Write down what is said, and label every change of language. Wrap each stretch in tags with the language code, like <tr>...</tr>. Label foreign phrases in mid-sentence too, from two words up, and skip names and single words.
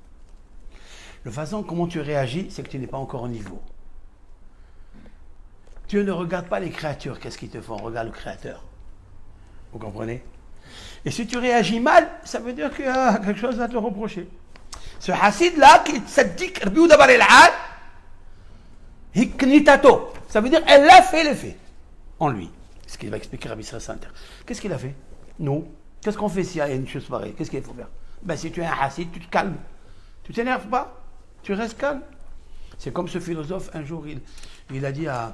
<fr>La façon comment tu réagis, c'est que tu n'es pas encore au niveau. Tu ne regardes pas les créatures, qu'est-ce qu'ils te font, regarde le créateur. Vous comprenez? Et si tu réagis mal, ça veut dire qu'il y a quelque chose à te reprocher. Ce hassid-là, qui tzaddik, Rabbi Yehuda bar el-Ay, hiknitato, ça veut dire elle a fait l'effet en lui. C'est ce qu'il va expliquer Rabbi Israël Salanter. Qu'est-ce qu'il a fait? Nous, qu'est-ce qu'on fait s'il y a une chose pareille? Qu'est-ce qu'il faut faire? Ben, si tu es un hassid, tu te calmes. Tu t'énerves pas. Tu restes calme. C'est comme ce philosophe, un jour, il a dit à...</fr>